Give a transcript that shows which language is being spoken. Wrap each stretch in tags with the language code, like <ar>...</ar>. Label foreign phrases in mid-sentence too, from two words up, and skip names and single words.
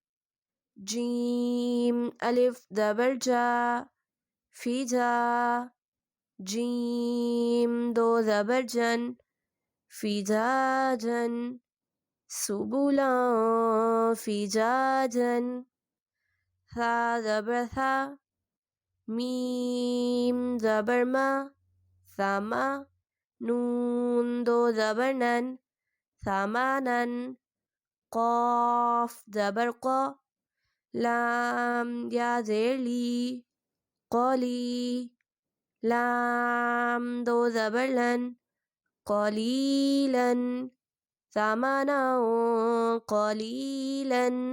<fa>جیم الف زبر جا فی جا جیم دو زبر جن فجاجا سبلا فجاجا ثا زبر ثا میم زبر ما ثما نون دو زبر نن ثمانا قاف زبر قا لام یا زیر لی قالی لام دو زبر لن</fa> <ar>قلیلا ثمنا قلیلا</ar>